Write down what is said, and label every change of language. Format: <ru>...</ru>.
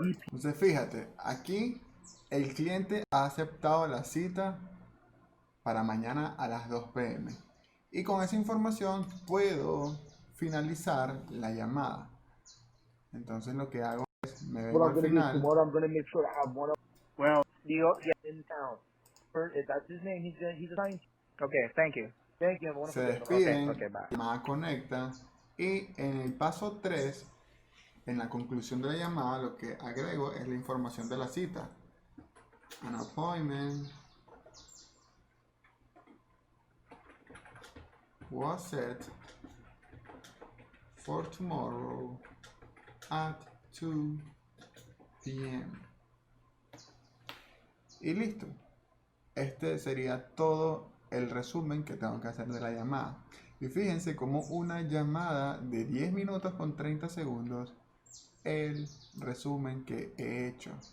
<es>Entonces fíjate, aquí el cliente ha aceptado la cita para mañana a las 2 p.m. Y con esa información puedo finalizar la llamada. Entonces lo que hago es, me vengo al final.</es> <en>Tomorrow I'm going to make sure I have one of Well, in town. If that's his name, he's assigned. Okay, thank you. Thank you.</en> <es>Se despiden,</es> <en>Okay, bye.</en> <es>la llamada conecta y en el paso 3, en la conclusión de la llamada, lo que agrego es la información de la cita.</es> <en>An appointment was set for tomorrow at 2 p.m.</en> <es>Y listo. Este sería todo el resumen que tengo que hacer de la llamada. Y fíjense cómo una llamada de 10 minutos con 30 segundos, el resumen que he hecho.</es>